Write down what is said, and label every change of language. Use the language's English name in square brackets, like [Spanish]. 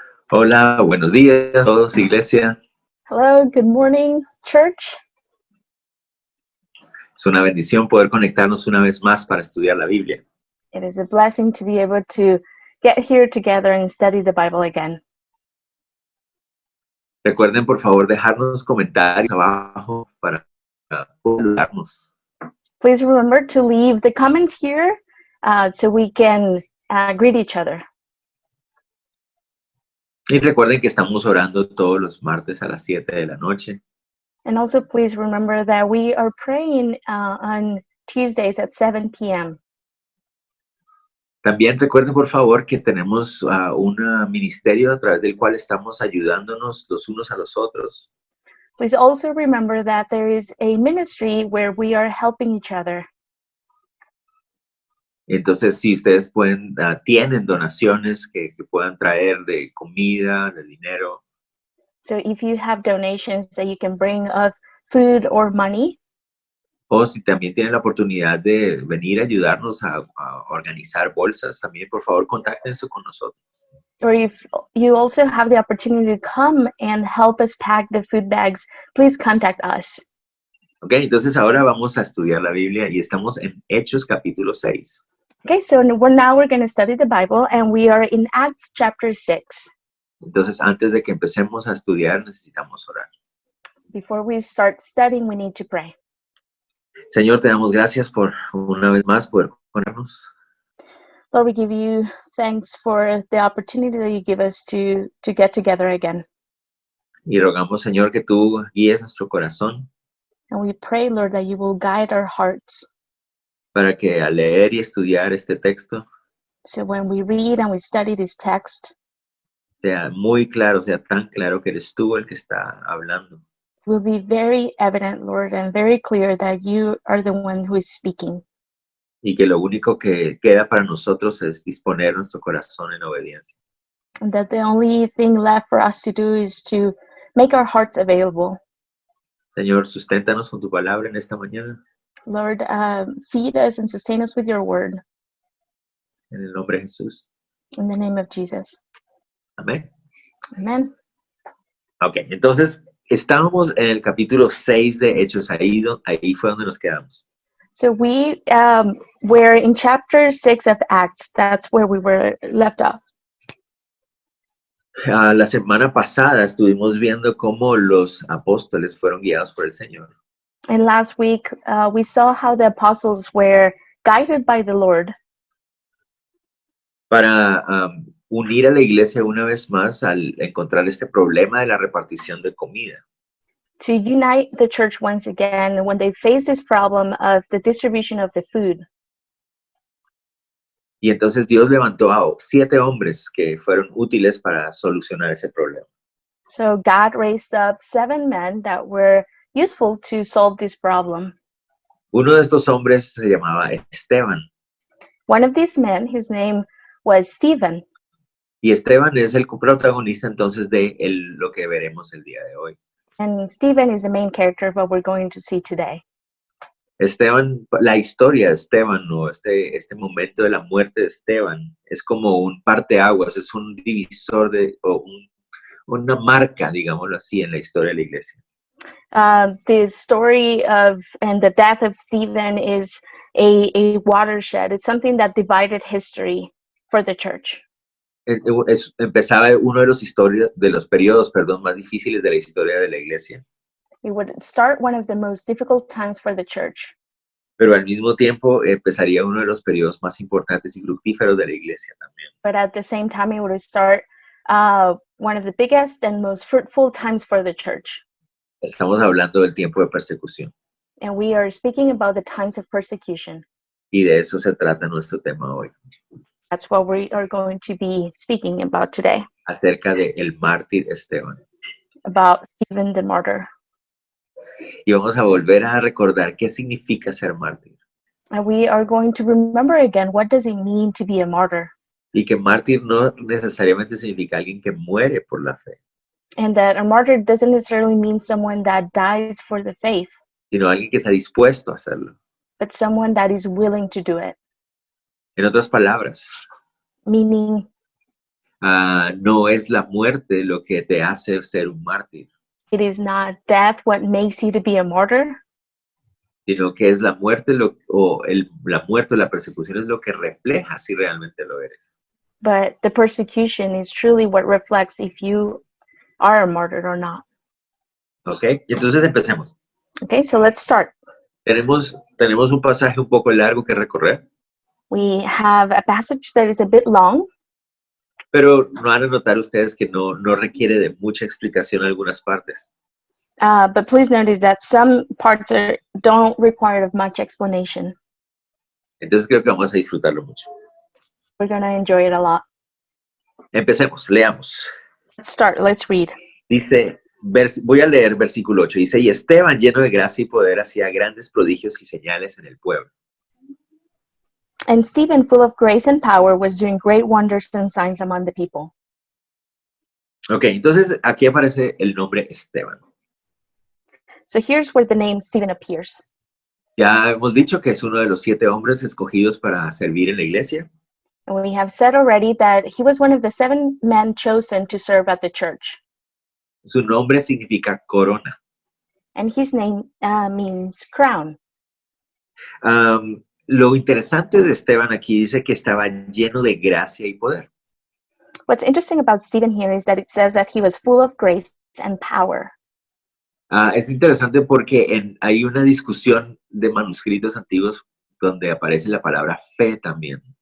[Spanish] Hola, buenos días a todos, iglesia. [English] Hello, good morning, church. [Spanish] Es una bendición poder conectarnos una vez más para estudiar la Biblia. [English] It is a blessing to be able to get here together and study the Bible again. [Spanish] Recuerden, por favor, dejarnos comentarios abajo para poder ayudarnos. [English] Please remember to leave the comments here so we can greet each other. [Spanish] Y recuerden que estamos orando todos los martes a las 7 de la noche. [English] And also, please remember that we are praying on Tuesdays at 7 p.m. [Spanish] También recuerden, por favor, que tenemos un ministerio a través del cual estamos ayudándonos los unos a los otros. [English] Please also remember that there is a ministry where we are helping each other. [Spanish] Entonces, si ustedes tienen donaciones que puedan traer de comida, de dinero, [English] So if you have donations that you can bring of food or money, [Spanish] o si también tienen la oportunidad de venir a ayudarnos a organizar bolsas, también por favor contáctense con nosotros. [English] or if you also have the opportunity to come and help us pack the food bags, please contact us. [Spanish] Ok, entonces ahora vamos a estudiar la Biblia y estamos en Hechos capítulo 6. [English] Okay, so now we're going to study the Bible, and we are in Acts chapter 6. [Spanish] Entonces, antes de que empecemos a estudiar, necesitamos orar. [English] Before we start studying, we need to pray. [Spanish] Señor, te damos gracias por una vez más poder conectarnos. [English] Lord, we give you thanks for the opportunity that you give us to get together again. [Spanish] Y rogamos, Señor, que tú guíes nuestro corazón [English] And we pray, Lord, that you will guide our hearts. [Spanish] para que al leer y estudiar este texto [English] So when we read and we study this text, [Spanish] sea muy claro, sea tan claro que eres tú el que está hablando. [English] it will be very evident, Lord, and very clear that you are the one who is speaking. [Spanish] Y que lo único que queda para nosotros es disponer nuestro corazón en obediencia. [English] And that the only thing left for us to do is to make our hearts available. [Spanish] Señor, susténtanos con tu palabra en esta mañana. [English] Lord, feed us and sustain us with your word. [Spanish] En el nombre de Jesús. [English] In the name of Jesus. [Spanish] Amén. [English] Amen. [Spanish] Ok, entonces estábamos en el capítulo 6 de Hechos. Ahí fue donde nos quedamos. [English] So we were in chapter 6 of Acts. That's where we were left off. [Spanish] La semana pasada estuvimos viendo cómo los apóstoles fueron guiados por el Señor. [English] And last week, we saw how the apostles were guided by the Lord [Spanish] Para unir a la iglesia una vez más al encontrar este problema de la repartición de comida. [English] to unite the church once again when they face this problem of the distribution of the food. [Spanish] Y entonces Dios levantó a 7 hombres que fueron útiles para solucionar ese problema. [English] So God raised up 7 men that were useful to solve this problem. [Spanish] Uno de estos hombres se llamaba Esteban. [English] One of these men, his name was Stephen. [Spanish] Y Esteban es el protagonista entonces de lo que veremos el día de hoy. [English] And Stephen is the main character of what we're going to see today. [Spanish] Esteban, la historia de Esteban, o este momento de la muerte de Esteban, es como un parteaguas, es un divisor una marca, digámoslo así, en la historia de la iglesia. [English] The story of and the death of Stephen is a watershed. It's something that divided history for the church. [Spanish] Empezaba uno de los periodos más difíciles de la historia de la iglesia. [English] It would start one of the most difficult times for the church. [Spanish] Pero al mismo tiempo empezaría uno de los periodos más importantes y fructíferos de la iglesia también. [English] But at the same time, it would start one of the biggest and most fruitful times for the church. [Spanish] Estamos hablando del tiempo de persecución. [English] And we are speaking about the times of persecution. [Spanish] Y de eso se trata nuestro tema hoy. [English] That's what we are going to be speaking about today, [Spanish] Acerca de el mártir Esteban. [English] about Stephen the martyr. [Spanish] Y vamos a volver a recordar qué significa ser mártir. [English] And we are going to remember again, what does it mean to be a martyr? [Spanish] Y que mártir no necesariamente significa alguien que muere por la fe, [English] And that a martyr doesn't necessarily mean someone that dies for the faith, [Spanish] sino alguien que está dispuesto a hacerlo. [English] but someone that is willing to do it. [Spanish] En otras palabras, [English] Meaning, [Spanish] no es la muerte lo que te hace ser un mártir, [English] it is not death what makes you to be a martyr, [Spanish] sino que es la muerte la muerte o la persecución es lo que refleja si realmente lo eres. [English] but the persecution is truly what reflects if you are a martyr or not. [Spanish] ¿Ok? Y entonces empecemos. [English] Okay, so let's start. [Spanish] Tenemos un pasaje un poco largo que recorrer, [English] We have a passage that is a bit long, [Spanish] Pero no van a notar ustedes que no requiere de mucha explicación en algunas partes. [English] But please notice that some parts don't require of much explanation. [Spanish] Entonces creo que vamos a disfrutarlo mucho. [English] We're going to enjoy it a lot. [Spanish] Empecemos, leamos. [English] Let's start. Let's read. [Spanish] Dice, voy a leer versículo 8. Dice, y Esteban, lleno de gracia y poder, hacía grandes prodigios y señales en el pueblo. [English] And Stephen, full of grace and power, was doing great wonders and signs among the people. [Spanish] Ok, entonces aquí aparece el nombre Esteban. [English] So here's where the name Stephen appears. [Spanish] Ya hemos dicho que es uno de los 7 hombres escogidos para servir en la iglesia. [English] And we have said already that he was one of the 7 men chosen to serve at the church. [Spanish] Su nombre significa corona. [English] And his name means crown. [Spanish] Lo interesante de Esteban aquí dice que estaba lleno de gracia y poder. [English] What's interesting about Stephen here is that it says that he was full of grace and power. [Spanish] Es interesante porque hay una discusión de manuscritos antiguos donde aparece la palabra fe también.